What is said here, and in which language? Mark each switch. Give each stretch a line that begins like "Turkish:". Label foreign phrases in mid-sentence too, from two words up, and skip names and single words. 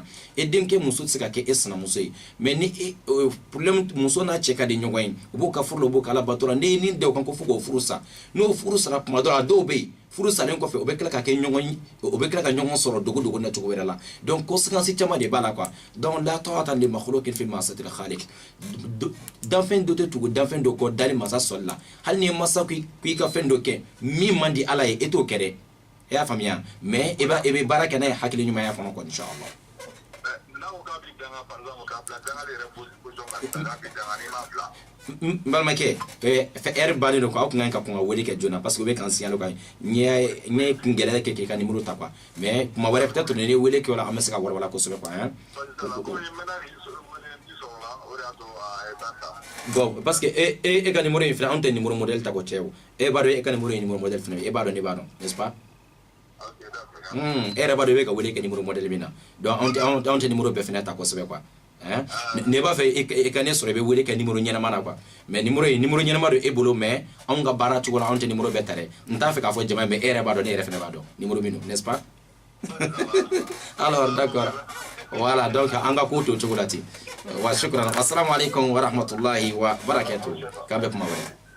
Bambara: E denkɛ muso tɛ se ka kɛ e sinamuso ye. Mais ni problème muso n'a cɛ ka di ɲɔgɔn ye u b'o ka furu la u b'o k'ala bato la n'i ye nin da o kan ko fo k'o furu sa n'o furu sara kuma dɔ la a dɔw bɛ yen furu salen kɔfɛ o bɛ tila ka kɛ ɲɔgɔn o bɛ tila ka ɲɔgɔn sɔrɔ dogo na cogo wɛrɛ la
French: donc conséquence
Bambara: caman de b'a la
French: quoi donc
Arabic: لا طاعة لمخلوق في معصية الخالق
Bambara: danfɛn dɔ tɛ tugu danfɛn dɔ kɔ dali masa sɔli la hali ni ye masa k'i ka fɛn dɔ kɛ min man di ala ye e t'o kɛ dɛ e y'a faamuya mais e bɛ baara kɛ n'a ye hakili ɲumanya kɔnɔ quoi inshallah. Balimakɛ fɛ heure bannen don quoi aw kun kan ka kɔn ka wele kɛ joona
French: parce que
Bambara: u bɛ k'an signalé quoi ɲɛ kun gɛlɛya kɛ k'i ka numéro ta quoi mais kuma wɛrɛ peut-être ni wele kɛ o la an bɛ se ka walawala kosɛbɛ
French: quoi hein. Bon parce que
Bambara: e ka numéro in filɛ anw tɛ
French: numéro modèle
Bambara: ta ko cɛ o e b'a dɔn e ka numéro ye
French: numéro modèle
Bambara: fɛnɛ e b'a dɔn ne b'a dɔn
French: n'est-ce pas.
Bambara: E yɛrɛ b'a dɔn e bɛ ka wele kɛ
French: numéro modèle
Bambara: min na donc anw tɛ numéro bɛɛ fɛnɛ ta kosɛbɛ quoi ne b'a fɛ e ka ne sɔrɔ i bɛ wele kɛ numéro ɲɛnama na quoi mais numéro ɲɛnama don e bolo mais anw ka baara cogo la anw tɛ numéro bɛɛ ta dɛ n t'a fɛ k'a fɔ jama mais e yɛrɛ b'a dɔn ne yɛrɛ fana b'a dɔn numéro min don
French: n'est-ce pas alors d'accord voilà donc
Bambara: an ka ko to cogo la ten wa
Arabic: شكرا السلام عليكم ورحمة الله وبركاته
Bambara: k'a bɛ kuma wɛrɛ